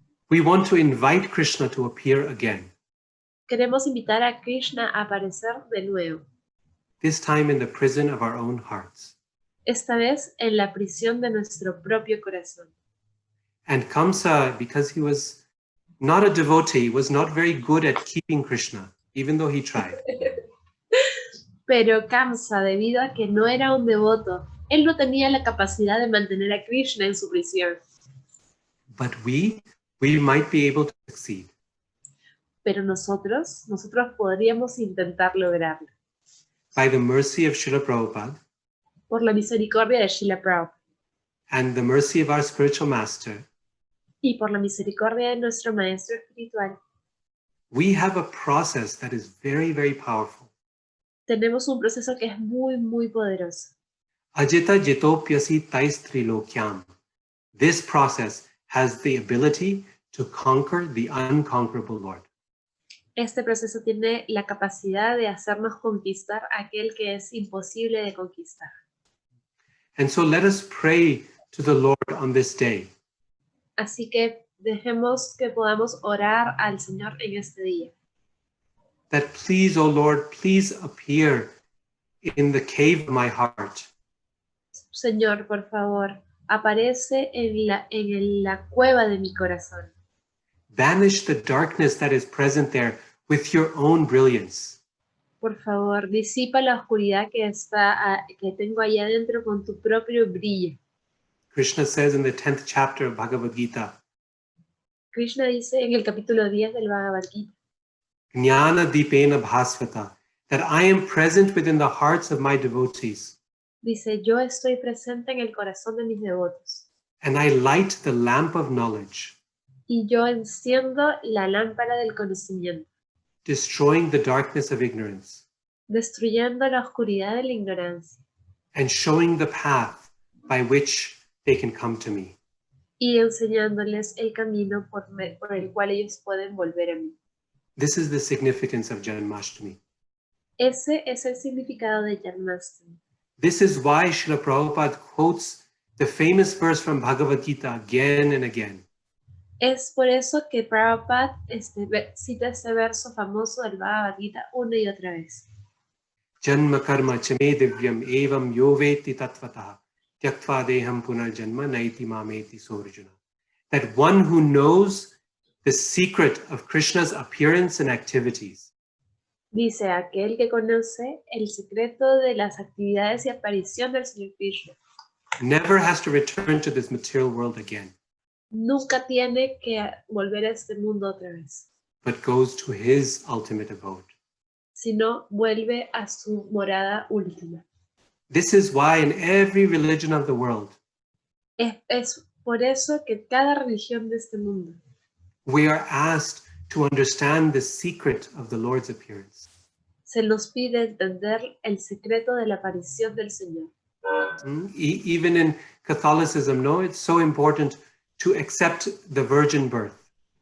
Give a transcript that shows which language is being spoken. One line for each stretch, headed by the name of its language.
English: we want to invite Krishna to appear again.
Spanish: queremos invitar a Krishna a aparecer de nuevo.
English: This time in the prison of our own hearts.
Spanish: Esta vez en la prisión de nuestro propio corazón.
English: And Kamsa, because he was not a devotee, was not very good at keeping Krishna, even though he tried.
Spanish: Pero Kamsa, debido a que no era un devoto, él no tenía la capacidad de mantener a Krishna en su prisión.
English: But we might be able to succeed.
Spanish: Pero nosotros podríamos intentar lograrlo.
English: By the mercy of Srila Prabhupada,
Spanish: por la misericordia de Srila Prabhupada
English: and the mercy of our spiritual master,
Spanish: y por la misericordia de nuestro maestro espiritual,
English: we have a process that is very, very powerful.
Spanish: tenemos un proceso que es muy, muy poderoso.
Sanskrit: Ajita jitopyasi tais trilokyam.
English: This process has the ability to conquer the unconquerable Lord.
Spanish: Este proceso tiene la capacidad de hacernos conquistar aquel que es imposible de conquistar.
English: And so let us pray to the Lord on this day.
Spanish: Así que dejemos que podamos orar al Señor en este día.
English: That please, O Lord, please appear in the cave of my heart.
Spanish: Señor, por favor, aparece en la cueva de mi corazón.
English: Banish the darkness that is present there with your own brilliance.
Spanish: Por favor, disipa la oscuridad que tengo allá adentro con tu propio brillo.
English: Krishna says in the 10th chapter of Bhagavad Gita,
Spanish: Krishna dice en el capítulo 10 del Bhagavad Gita,
Sanskrit: Jnana Dipena Bhasvata,
English: that I am present within the hearts of my devotees,
Spanish: dice, yo estoy presente en el corazón de mis devotos
English: and I light the lamp of knowledge,
Spanish: y yo enciendo la lámpara del conocimiento,
English: destroying the darkness of ignorance,
Spanish: destruyendo la oscuridad de la ignorancia
English: and showing the path by which they can come to me.
Spanish: y enseñándoles el camino por el cual ellos pueden volver a mí.
English: This is the significance of Janmastami.
Spanish: Ese es el significado de Janmastami.
English: This is why Srila Prabhupada quotes the famous verse from Bhagavad Gita again and again.
Spanish: Es por eso que Prabhupada cita este verso famoso del Bhagavad Gita una y otra vez.
Sanskrit: Janma karma chame divyam evam yoveti tatvataha tyaktva deham punarjanma naiti mameti sorjuna.
English: That one who knows the secret of Krishna's appearance and activities
Spanish: Dice aquel que conoce el secreto de las actividades y aparición del Señor Krishna.
English: never has to return to this material world again,
Spanish: Nunca tiene que volver a este mundo otra vez,
English: but goes to his ultimate abode.
Spanish: sino vuelve a su morada última.
English: This is why in every religion of the world,
Spanish: Es por eso que cada religión de este mundo
English: we are asked to understand the secret of the Lord's appearance.
Spanish: se nos pide entender el secreto de la aparición del Señor.
English: Even in Catholicism, no, it's so important to accept the virgin birth.